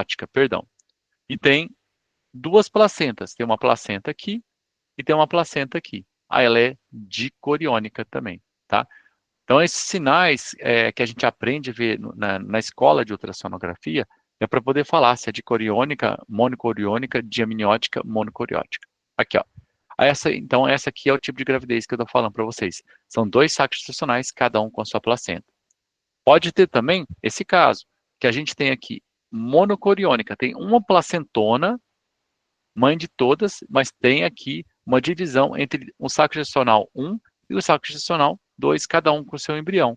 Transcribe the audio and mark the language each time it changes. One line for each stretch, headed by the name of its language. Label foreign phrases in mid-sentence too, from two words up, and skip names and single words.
Portuguese: E tem 2 placentas. Tem uma placenta aqui e tem uma placenta aqui. Ela é dicoriônica também, tá? Então, esses sinais que a gente aprende a ver na escola de ultrassonografia é para poder falar se é dicoriônica, monocoriônica, diamniótica, monocoriótica. Aqui, ó. Então, essa aqui é o tipo de gravidez que eu estou falando para vocês. São 2 sacos gestacionais, cada um com a sua placenta. Pode ter também esse caso, que a gente tem aqui monocoriônica, tem uma placentona, mãe de todas, mas tem aqui uma divisão entre o saco gestacional 1 e o saco gestacional 2, cada um com o seu embrião.